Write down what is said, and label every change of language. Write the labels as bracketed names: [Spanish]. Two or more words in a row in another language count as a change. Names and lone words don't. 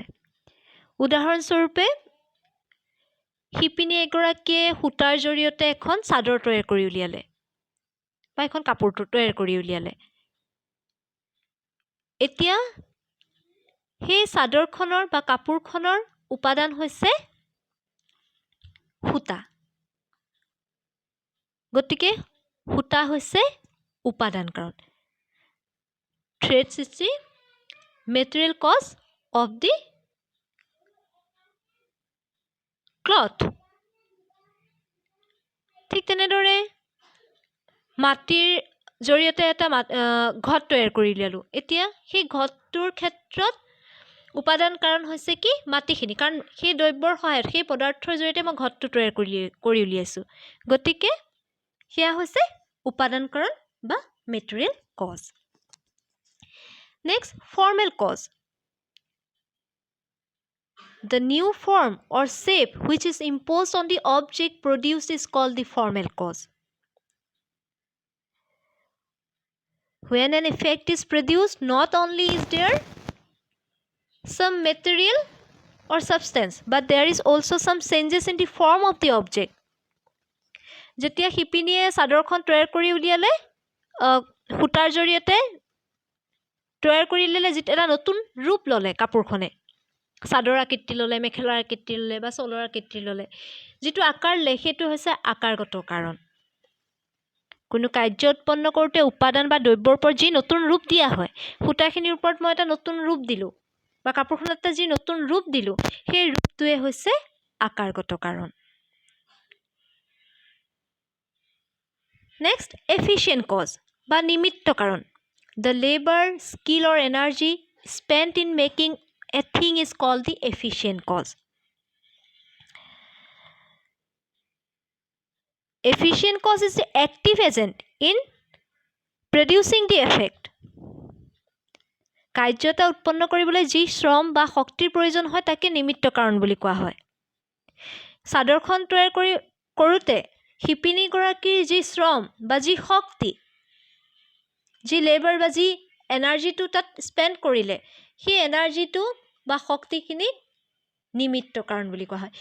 [Assamese] উদাহৰণস্বৰূপে শিপিনী এগৰাকীয়ে সূতাৰ জৰিয়তে এখন চাদৰ তৈয়াৰ কৰি উলিয়ালে বা এখন কাপোৰ তৈয়াৰ কৰি উলিয়ালে। এতিয়া সেই চাদৰখনৰ বা কাপোৰখনৰ উপাদান হৈছে সূতা। গতিকে সূতা হৈছে উপাদান কাৰণ। [English] Threads is the material cause of the cloth. [Assamese] ঠিক তেনেদৰে মাটিৰ জৰিয়তে এটা ঘট তৈয়াৰ কৰি উলিয়ালোঁ। এতিয়া সেই ঘটটোৰ ক্ষেত্ৰত উপাদান কাৰণ হৈছে কি মাটিখিনি, কাৰণ সেই দ্ৰব্যৰ সহায়ত সেই পদাৰ্থৰ জৰিয়তে মই ঘটটো তৈয়াৰ কৰি উলিয়াইছোঁ। গতিকে সেয়া হৈছে উপাদান কাৰণ বা [English] material cause. Next, formal cause. The new form or shape which is imposed on the object produced is called the formal cause. When an effect is produced, not only is there some material or substance, but there is also some changes in the form of the object. [Assamese] যেতিয়া শিপিনীয়ে চাদৰখন তৈয়াৰ কৰি উলিয়ালে সূতাৰ জৰিয়তে তৈয়াৰ কৰি উলিয়ালে যিটো এটা নতুন ৰূপ ল'লে কাপোৰখনে, চাদৰ আকৃতি ল'লে, মেখেলাৰ আকৃতি ল'লে বা চলৰ আকৃতি ল'লে, যিটো আকাৰ ল'লে সেইটো হৈছে আকাৰগত কাৰণ। কোনো কাৰ্য উৎপন্ন কৰোঁতে উপাদান বা দ্ৰব্যৰ ওপৰত যি নতুন ৰূপ দিয়া হয়, সূতাখিনিৰ ওপৰত মই এটা নতুন ৰূপ দিলোঁ বা কাপোৰখনত যি নতুন ৰূপ দিলোঁ, সেই ৰূপটোৱে হৈছে আকাৰগত কাৰণ। [English] Next, efficient cause [Assamese] বা নিমিত্ত কাৰণ. [English] The labor, skill or energy spent in making a thing is called the efficient cause. Efficient cause is the active agent in producing the effect. [Assamese] কাৰ্য এটা উৎপন্ন কৰিবলৈ যি শ্ৰম বা শক্তিৰ প্ৰয়োজন হয় তাকে নিমিত্ত কাৰণ বুলি কোৱা হয়. চাদৰখন তৈয়াৰ কৰোঁতে শিপিনীগৰাকীৰ যি শ্ৰম বা যি শক্তি, যি লেবাৰ বা যি এনাৰ্জিটো তাত স্পেণ্ড কৰিলে, সেই এনাৰ্জিটো বা শক্তিখিনি নিমিত্ত কাৰণ বুলি কোৱা হয়.